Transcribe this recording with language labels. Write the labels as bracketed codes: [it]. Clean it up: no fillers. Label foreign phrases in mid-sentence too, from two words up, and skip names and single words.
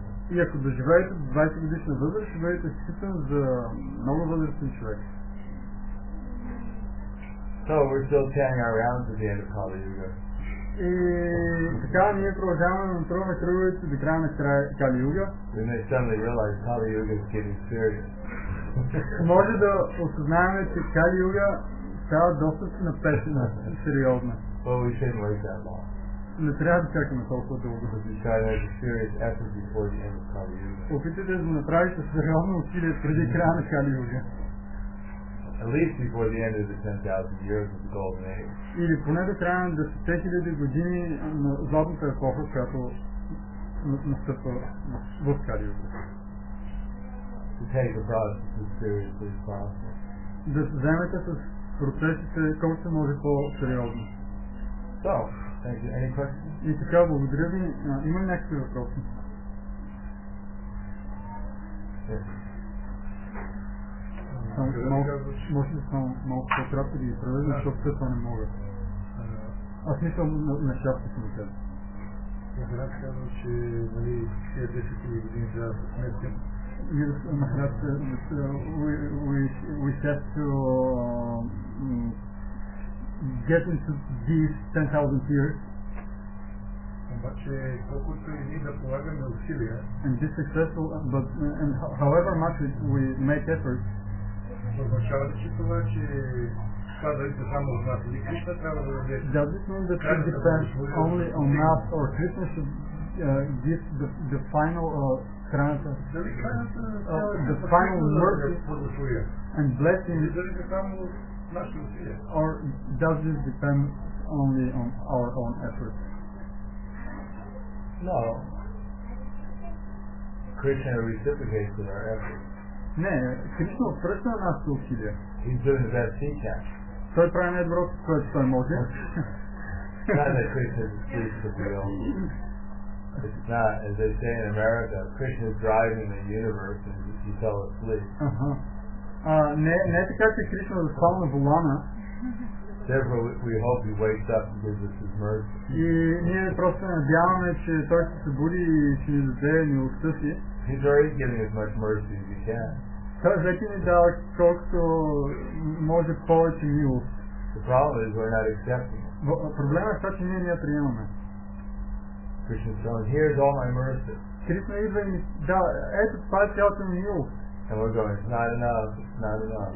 [bg] И ако доживеете 20 годишна възраст, ще бъдете считан за много възрастен човек. [en] So we're still chanting our rounds at the end of Kali Yuga. [bg] И така ние продължаваме да натруваме кръговете до края на Кали Юга. [en] We may suddenly realize Kali Yuga is getting serious. [bg] Може да осъзнаем, че Кали Юга става доста напесена, сериозна. [en] But we shouldn't wait that long. [bg] Не трябва да чакаме толкова дълго да [en] We try to make a serious effort before the end of Kali Yuga. [bg] опитайте да направите сериозно усилие преди края на Кали Юга. [en] At least before the end of the 10,000 years of the Golden Age. [bg] Или поне до края на 10 000 години на златната епоха, която настъпва в Кали Юга. [en] To take the process as seriously as possible. [bg] Да се вземете с процесите колкото се може по-сериозно. [en] So, thank you. Any questions? [bg] И така, благодаря ви. Има ли някакви въпроси? [en] Yes. [bg] може да само малко по-кратко да ги превеждам, защото след това не мога. Аз мисля на щастие си ми казвам. Нахрад казва, че тия 10 000 години трябва да се сметят. Нахрад, [en] we have to get into these 10,000 years. [bg] Обаче, колкото и ние да полагаме усилия, [en] and be successful, but and however much we make effort, [bg] означава ли, че това, че това да иде само от нас или Кришна трябва да даде? [en] Does it mean that it depends only on us, or Krishna should give the final храната, the final mercy and blessing, or does this depend only on our own efforts? No. Krishna reciprocates with our efforts. [bg] Не, Кришна отвръща на нашите усилия. [en] He's doing the best he can. [bg] Той прави най-доброто, което той може. [en] Not that Krishna is asleep at the wheel. It's not, as they say in America, Krishna is driving the universe and he fell asleep. [bg] Не е така, че Кришна да спал на волана. [en] Therefore, we hope he wakes up and gives us his mercy. [bg] И ние просто надяваме, че той ще се буди и ще ни даде милостта си. [en] He's already giving as much mercy as he can. [bg] Той вече ни дава колкото може повече милост. [en] The problem is we're not accepting it. [bg] Проблемът е това, че ние не я приемаме. [en] Krishna is saying, here's all my mercy. [bg] Кришна идва и ни дава, ето това е цялата ми милост. [en] And we're going, it's not enough, it's not enough.